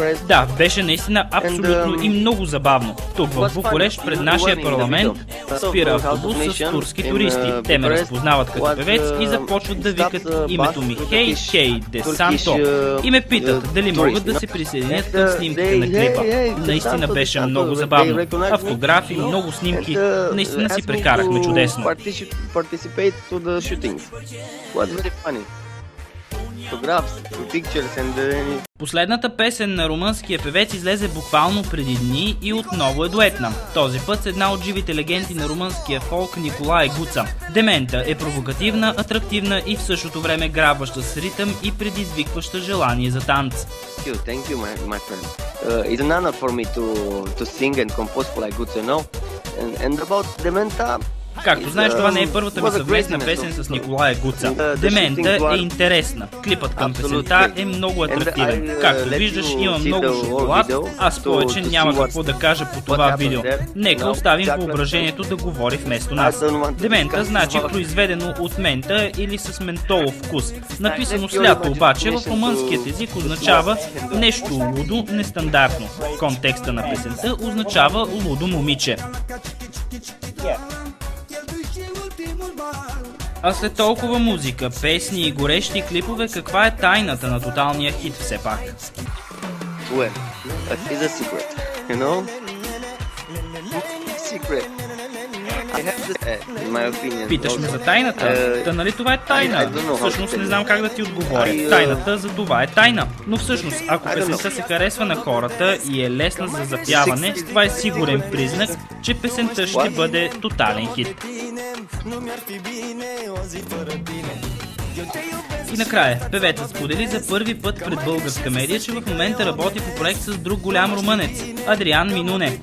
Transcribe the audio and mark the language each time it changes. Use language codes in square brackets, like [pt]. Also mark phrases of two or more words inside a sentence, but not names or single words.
[bg] Да, беше наистина абсолютно и много забавно. Тук в Букурещ, пред нашия парламент, спира автобус с турски туристи. Те ме разпознават като певец и започват да викат името ми Хей, Хей, де Санто. И ме питат дали могат да се присъединят към снимките на клипа. Наистина беше много забавно. Автографи, много снимки, наистина си прекарахме чудесно. [en] Participate to the shootings. Was very funny. Photographs, pictures and [bg] Последната песен на румънския певец излезе буквално преди дни и отново е дуетна. Този път с една от живите легенди на румънския фолк Николае Гуца. Демента е провокативна, атрактивна и в същото време грабваща с ритъм и предизвикваща желание за танц. [en] Thank you, my friend. It's an honor for me to sing and compose for like Guza, you know. And about Dementa. [bg] Както знаеш, това не е първата ми съвместна песен с Николае Гуца. Демента е интересна. Клипът към песента е много атрактивен. Както виждаш, има много шоколад, аз повече няма какво да кажа по това видео. Нека оставим въображението да говори вместо нас. Демента значи произведено от мента или с ментолов вкус. Написано с лято обаче в румънският език означава нещо лудо, нестандартно. Контекста на песента означава лудо момиче. А след толкова музика, песни и горещи клипове, каква е тайната на тоталния хит все пак? [en] Well, it's a secret, you know? Secret. I have this, in my opinion. [bg] Питаш ме за тайната? Та нали това е тайна? Всъщност не знам как да ти отговоря. Тайната за това е тайна. Но всъщност, ако песента се харесва на хората и е лесна за запяване, това е сигурен признак, че песента ще бъде тотален хит. И накрая, певецът сподели за първи път пред българска медия, че в момента работи по проект с друг голям румънец – Адриан Минуне.